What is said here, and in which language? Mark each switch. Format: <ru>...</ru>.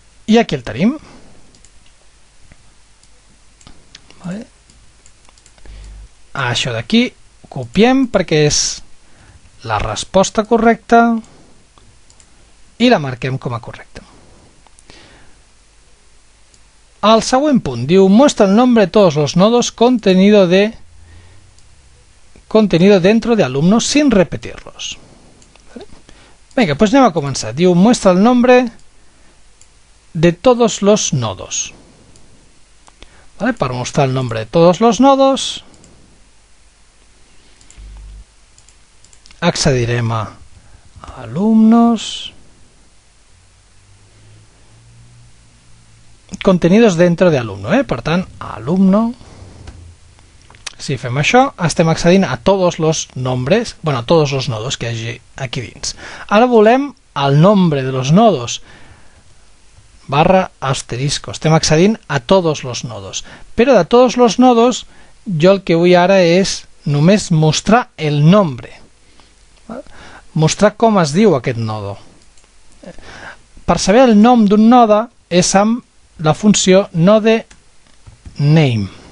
<ca>I aquí el tenim. Això d'aquí copiem perquè és la resposta correcta i la marquem com a correcta. El següent punt diu:</ca> <es>muestra el nombre de todos los nodos contenido dentro de alumnos sin repetirlos.</es> <ca>Vinga, doncs anem a començar. Diu:</ca> <es>muestra el nombre de todos los nodos.</es> <ca>Per mostrar</ca> <es>el nombre de todos los nodos,</es> <ca>accedirem a alumnos, contenidos dentro de alumno, per tant, alumno. Si fem això, estem accedint a tots els nombres, a tots els nodos que hi hagi aquí dins. Ara volem</ca> <es>el nombre de los nodos,</es> <ca>barra asterisco. Estem accedint a tots els nodos. Però de tots els nodos, jo el que vull ara és només mostrar el nombre. Mostrar com es diu aquest nodo. Per saber el nom d'un node és amb la funció nodename.</ca>